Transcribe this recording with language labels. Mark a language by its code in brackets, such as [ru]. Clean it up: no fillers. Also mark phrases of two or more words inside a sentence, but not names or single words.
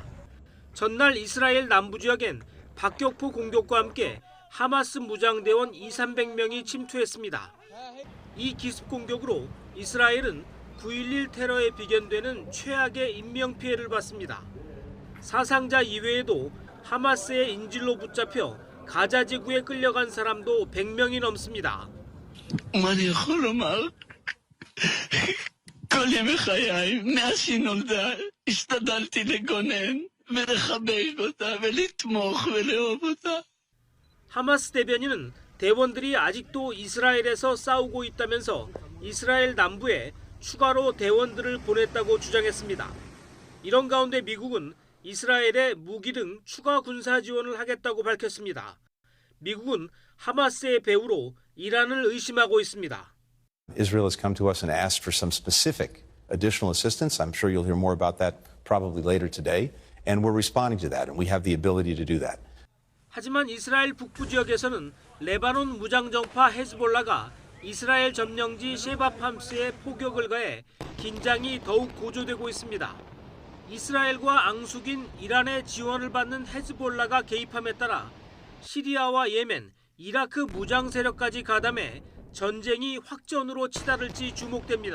[ko] 전날 이스라엘 남부 지역엔 박격포 공격과 함께 하마스 무장대원 200~300명이 침투했습니다. 이 기습 공격으로 이스라엘은 9.11 테러에 비견되는 최악의 인명피해를 봤습니다. 사상자 이외에도 하마스의 인질로 붙잡혀 가자 지구에 끌려간 사람도 100명이 넘습니다. [he] מה אני יכול לומר? כל ימי חיי, מאז שהיא נולדה, השתדלתי לגונן ולחבק אותה ולתמוך ולאהוב אותה. [ko] 하마스 대변인은 대원들이 아직도 이스라엘에서 싸우고 있다면서 이스라엘 남부에 추가로 대원들을 보냈다고 주장했습니다. 이런 가운데 미국은 이스라엘에 무기 등 추가 군사 지원을 하겠다고 밝혔습니다. 미국은 하마스의 배후로 이란을 의심하고 있습니다. [en] Israel has come to us and asked for some specific additional assistance. I'm sure you'll hear more about that probably later today. And we're responding to that, and we have the ability to do that. [ko] 하지만 이스라엘 북부 지역에서는 레바논 무장정파 헤즈볼라가 이스라엘 점령지 셰바팜스에 포격을 가해 긴장이 더욱 고조되고 있습니다. 이스라엘과 앙숙인 이란의 지원을 받는 헤즈볼라가 개입함에 따라 시리아와 예멘, 이라크 무장 세력까지 가담해 전쟁이 확전으로 치달을지 주목됩니다.